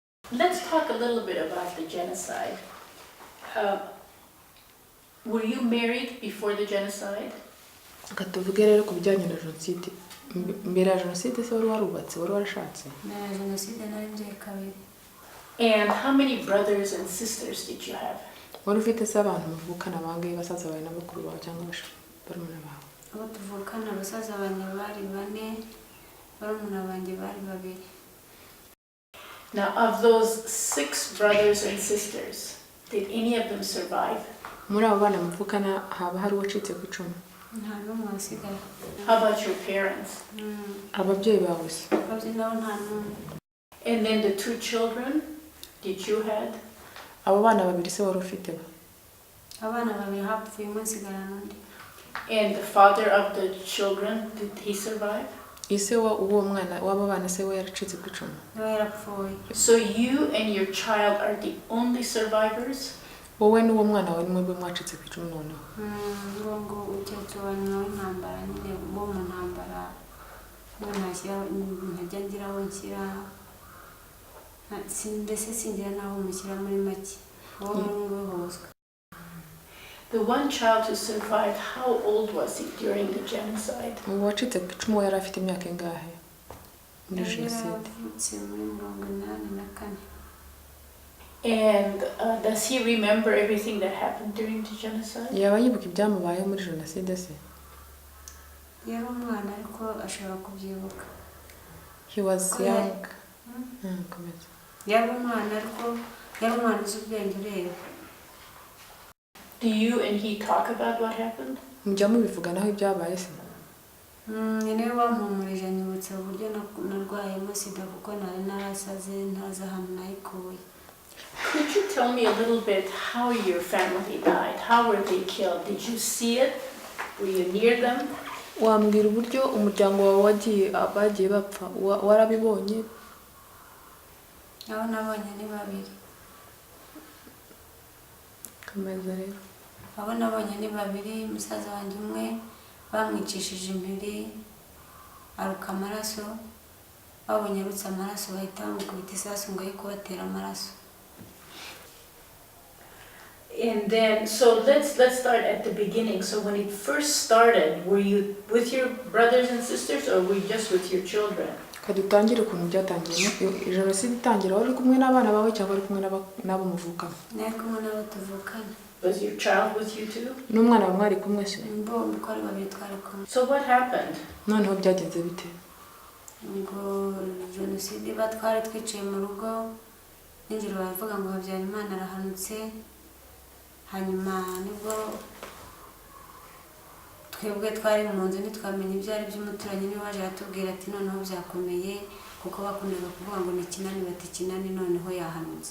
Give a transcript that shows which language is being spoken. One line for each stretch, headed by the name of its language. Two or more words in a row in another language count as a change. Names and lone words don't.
English: let's talk a little bit about the genocide. Were you married before the genocide?
Kinyarwanda: Katuvuge rero ku bijyanye na jenoside. Mbere ya jenoside se wari warubatse, wari warashatse? Na jenoside nari ngiye kabiri.
English: And how many brothers and sisters did you have?
Kinyarwanda: Wari ufite se abantu muvukana bangahe, basaza bawe n'abakuru bawe cyangwa barumuna bawe? Abo tuvukana basaza banjye bari 4, barumuna banjye bari 2.
English: Now, of those 6 brothers and sisters, did any of them survive?
Kinyarwanda: Muri abo bana muvukana haba hari uwacitse ku icumu? Nta n'umwe wasigaye.
English: How about your parents?
Kinyarwanda: Ababyeyi bawe se? Ababyeyi nabo nta n'umwe.
English: And then the 2 children, did you had?
Kinyarwanda: Abo bana babiri se wari ufite ba? Abana babiri hapfuye umwe nsigara n'undi.
English: And the father of the children, did he survive?
Kinyarwanda: Ise uwo mwana w'abo bana se we yaracitse ku icumu? Nawe yarapfuye.
English: So you and your child are the only survivors?
Kinyarwanda: Wowe n'uwo mwana wawe nimwe mwacitse ku icumu noneho? Ngo ukecuru wanyuma w'intambara nyine bo mu ntambara ntajya ngira aho nshyira mbese singira n'aho mushyira muri make wowe muri hoswe.
English: The one child who survived, how old was he during the genocide?
Kinyarwanda: Uwo wacitse ku icumu yari afite imyaka ingahe muri jenoside? Yavutse muri 1984.
English: And does he remember everything that happened during the genocide?
Kinyarwanda: Yaba yibuka ibyamubayeho muri jenoside se? Yari umwana ariko ashobora kubyibuka.
English: He was young.
Kinyarwanda: Komeza. Yari umwana ariko yari umwana uzi ubwenge ureba.
English: Do you and he talk about what happened?
Kinyarwanda: Mujya mubivuganaho ibyabaye se? Niwe wampumurije anyibutsa uburyo narwayemo sida kuko nari narasaze ntazi ahantu nayikuye.
English: Could you tell me a little bit how your family died? How were they killed? Did you see it? Were you near them?
Kinyarwanda: Wambwira uburyo umuryango wawe bagiye bapfa, warabibonye? Abo nabonye ni 2. Komeza rero. Abo nabonye ni 2, musaza wanjye umwe bamwicishije impiri aruka amaraso, babonye arutse amaraso bahita bamukubita isasu ngo yiko batera amaraso.
English: And then, so let's start at the beginning. So when it first started, were you with your brothers and sisters, or were you just with your children?
Kinyarwanda: Kadutangire ukuntu byatangiye. Jenoside itangira wari kumwe n'abana bawe cyangwa wari kumwe n'abo muvukana? Nari kumwe n'abo tuvukana.
English: Was your child with you too?
Kinyarwanda: N'umwana wawe mwari kumwe se? Bombi uko ari 2 twari kumwe.
English: So what happened?
Kinyarwanda: Noneho byagenze bite? Ngo jenoside batwari twicaye mu rugo n'injiro bavuga ngo Habyarimana arahanutse. Hanyuma nibwo twebwe twari mu nzu ntitwamenye ibyo ari by'umuturanyi niwe waje atubwira ati noneho byakomeye kuko bakundaga kuvuga ngo ni kinani bati kinani noneho yahanutse.